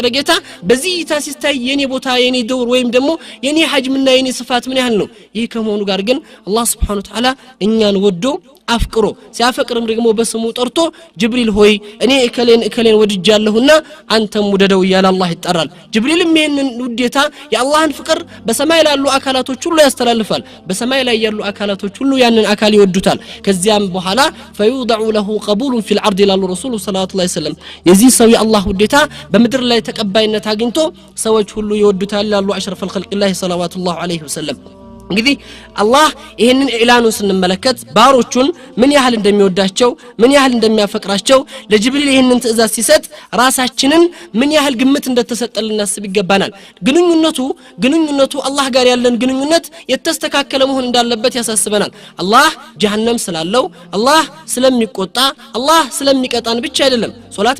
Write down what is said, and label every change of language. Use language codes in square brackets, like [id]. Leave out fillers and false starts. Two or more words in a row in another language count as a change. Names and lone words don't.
[am] ጌታ በዚህ ታሲስታይ የኔ ቦታ የኔ ደውር ወይም ደግሞ የኔ ሐጅምና የኔ ስፋት ምን ያህል ነው ይሄ ከመሆኑ ጋር ግን አላህ [ar] سبحانه وتعالى [am] እኛን ወዶ አፍቅሮ ሲያፈቅርም ደግሞ በስሙ ጠርቶ ጅብሪል ሆይ እኔ እከሌን ወድጃለሁና አንተም ወደደው ይላል አላህ ይጣራል ጅብሪልም ይሄንን ውዴታ የአላህን ፍቅር በሰማይ ላሉ አካላቶች ሁሉ ያስተላልፋል በሰማይ ላይ ያሉ አካላቶች ሁሉ ያንን አካል ይወዱታል ከዚያም በኋላ [ar] فيوضع له قبول في العرض الى الرسول صلى الله عليه وسلم [am] የዚህ ሰው የአላህ ውዴታ በመድር ላይ ተቀባይነት አግኝቶ ሰዎች ሁሉ ይወዱታል ይላሉ አሽረፍ [ar] الخلق الله صلوات الله عليه وسلم [am] እንግዲህ አላህ ይሄንን ኢላኑን ስንመለከት ባሮቹን ምን ያህል እንደሚወዳቸው ምን ያህል እንደሚያፈቅራቸው ለጅብሪል ይሄንን ትእዛዝ ሲሰጥ ራሳችንን ምን ያህል ግምት እንደተሰጠልን እናስብ ይገባናል ግንኙነቱ አላህ ጋር ያለን ግንኙነት የተስተካከለ መሆን እንዳለበት ያሳስበናል አላህ ጀሃነም ስላለው አላህ ስለሚቆጣ አላህ ስለሚቀጣን ብቻ አይደለም ሶላት